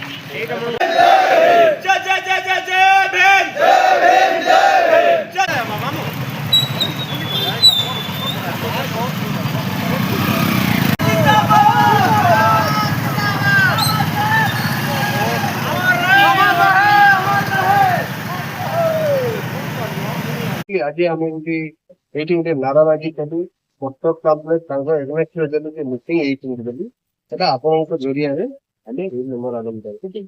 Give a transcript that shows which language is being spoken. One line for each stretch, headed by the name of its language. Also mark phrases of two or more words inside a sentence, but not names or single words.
Hindi: जय जय जय जय जय भीम जय भीम जय भीम जय मामू
Odia: ଆଜି ଆମେ ଏମିତି ଏଇଠି ଗୋଟେ ନାରାବାଜି କଲୁ କଟକ କ୍ଲବରେ ତାଙ୍କ ଏଗ୍ନେଷ୍ଟ ଦେଲୁ ଯେ ମିଟିଂ ଏଇଠି ବୋଲି ସେଟା ଆପଣଙ୍କ ଜରିଆରେ ଆମେ ମେମୋରାଣ୍ଡମ ଦେବୁ।